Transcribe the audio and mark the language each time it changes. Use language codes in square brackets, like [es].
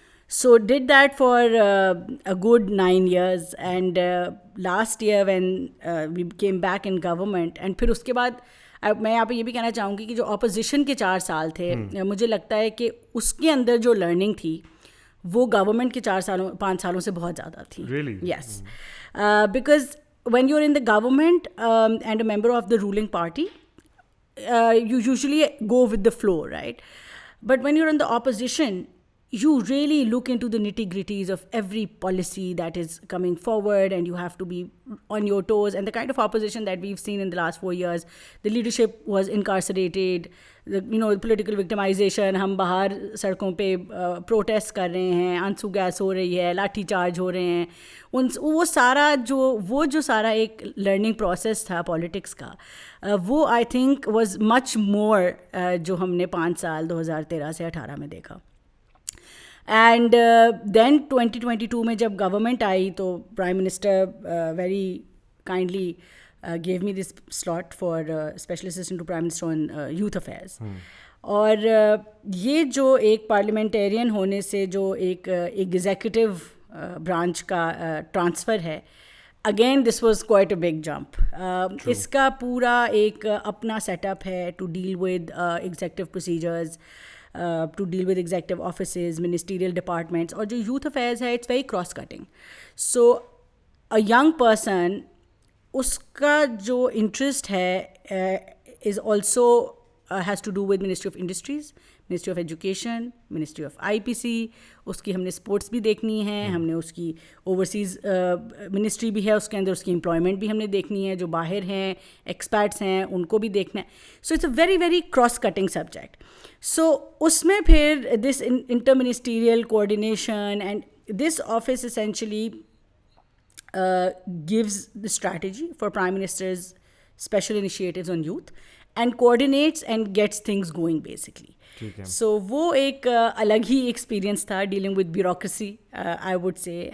[en] So did that for a good 9 years, and last year when we came back in government, and [ur] پھر اس کے بعد میں یہاں پہ یہ بھی کہنا چاہوں گی کہ جو اپوزیشن کے 4 سال تھے, مجھے لگتا ہے کہ اس کے اندر جو لرننگ تھی وہ گورنمنٹ کے 5 سالوں سے بہت زیادہ تھی. [en] Yes, because when you're in the government and a member of the ruling party, you usually go with the flow, right? But when you're in the opposition, you really look into the nitty-gritties of every policy that is coming forward, and you have to be on your toes. And the kind of opposition that we've seen in the last 4 years, the leadership was incarcerated, the political victimization, [ur] ہم باہر سڑکوں پہ protest کر رہے ہیں, آنسو gas ہو رہی ہے, لاٹھی چارج ہو رہے ہیں, وہ سارا جو سارا ایک لرننگ پروسیس تھا پالیٹکس کا, وہ [en] I think was much more [ur] جو ہم نے 5 سال 2013 سے 18 میں دیکھا. [en] and then 2022 [ur] میں جب گورنمنٹ آئی تو [en] Prime minister very kindly gave me this slot for special assistant to prime minister on youth affairs. [ur] اور یہ جو ایک پارلیمنٹیرین ہونے سے جو ایک ایگزیکٹو برانچ کا ٹرانسفر ہے, [en] Again this was quite a big jump. [ur] اس کا پورا ایک اپنا سیٹ اپ ہے [en] To deal with executive procedures, to deal with executive offices, ministerial departments. اور جو youth affairs ہے, it's very cross cutting. So a young person, [ur] اس کا جو [en] interest ہے is also has to do with Ministry of Industries, Ministry of Education, Ministry of IPC. [ur] اس کی ہم نے sports بھی دیکھنی ہے, ہم نے اس کی اوورسیز منسٹری بھی ہے, اس کے اندر اس کی امپلائمنٹ بھی ہم نے دیکھنی ہے, جو باہر ہیں ایکسپرٹس ہیں ان کو بھی دیکھنا ہے. [en] So it's a very very cross cutting subject. [ur] سو اس میں پھر [en] This inter ministerial coordination and this office essentially gives the strategy for Prime Minister's special initiatives on youth and coordinates and gets things going basically. [ur] So وہ ایک الگ ہی experience تھا [en] Dealing with bureaucracy I would say.